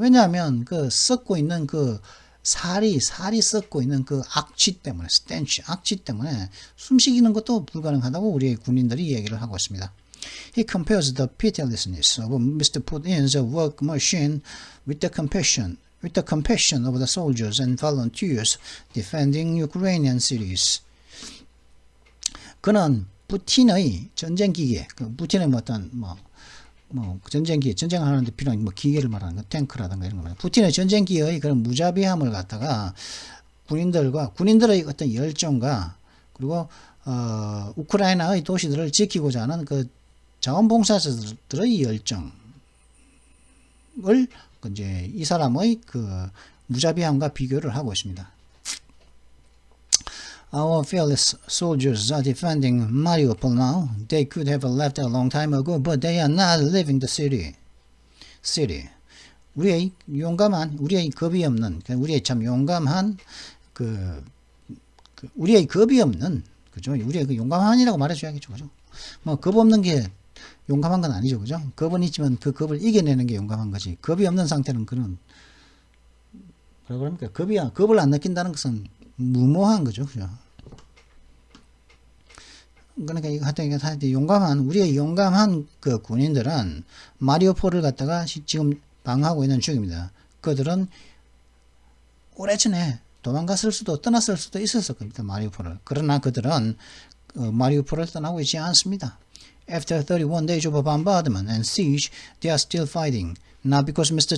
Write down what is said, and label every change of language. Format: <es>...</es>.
<ko>왜냐하면 그 썩고 있는 그 살이 썩고 있는 그 악취 때문에 stench 악취 때문에 숨쉬기는 것도 불가능하다고 우리의 군인들이 얘기를 하고 있습니다.</ko> <en>He compares the pitilessness of Mr. Putin's work machine with the compassion of the soldiers and volunteers defending Ukrainian cities.</en> <ko>그는 푸틴의 전쟁 기계, 푸틴의 어떤 전쟁기계, 전쟁하는데 필요한 기계를 말하는 거, 탱크라든가 이런 거 말이에요. 푸틴의 전쟁기의 그런 무자비함을 갖다가 군인들의 어떤 열정과 그리고 우크라이나의 도시들을 지키고자 하는 그 자원봉사자들의 열정을 이제 이 사람의 그 무자비함과 비교를 하고 있습니다.</ko> <en>Our fearless soldiers are defending Mariupol now. They could have left a long time ago, but they are not leaving the city.</en> <ko>우리의 겁이 없는, 우리의 참 용감한, 우리의 겁이 없는, 그죠? 우리의 그 용감한이라고 말해줘야겠죠, 그죠? 겁 없는 게 용감한 건 아니죠, 그죠? 겁은 있지만 그 겁을 이겨내는 게 용감한 거지. 겁이 없는 상태는 그런, 뭐라 그럽니까? 겁을 안 느낀다는 것은 무모한 거죠, 그죠? 그러니까 이거 하여튼 우리의 용감한 그 군인들은 마리오폴을 갖다가 지금 방어하고 있는 중입니다. 그들은 오래전에 떠났을 수도 있었을 겁니다, 마리오폴을. 그러나 그들은 마리오폴을 떠나고 있지 않습니다.</ko> <en>After 31 days of bombardment and siege, they are still fighting. Not because Mr.</en>